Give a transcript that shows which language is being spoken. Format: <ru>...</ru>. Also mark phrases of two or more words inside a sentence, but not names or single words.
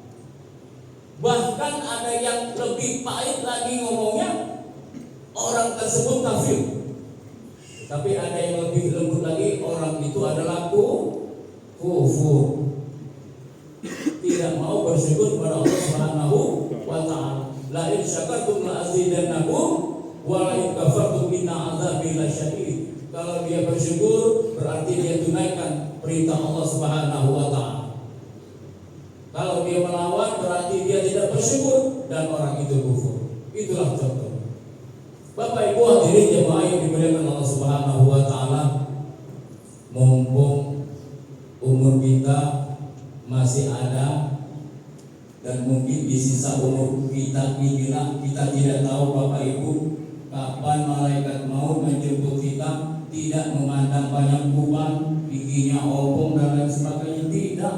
<id>Bahkan ada yang lebih pahit lagi ngomongnya, orang tersebut kafir. Tapi ada yang lebih lembut lagi, orang itu adalah kufur, tidak mau bersyukur kepada Allah</id> <ar>سبحانه وتعالى. لئن شكرتم لأزيدنكم ولئن كفرتم إن عذابي لشديد.</ar> <id>Kalau dia bersyukur berarti dia tunaikan perintah Allah</id> <ar>سبحانه وتعالى.</ar> <id>Kalau dia melawan berarti dia tidak bersyukur dan orang itu kufur. Itulah contoh. Bapak Ibu hadirin jemaah yang dimuliakan Allah</id> <ar>سبحانه وتعالى,</ar> <id>mumpung umur kita masih ada dan mungkin di sisa umur kita inilah kita tidak tahu Bapak Ibu kapan malaikat maut menjemput kita, tidak memandang banyak uban, giginya opong dan lain sebagainya, tidak.</id>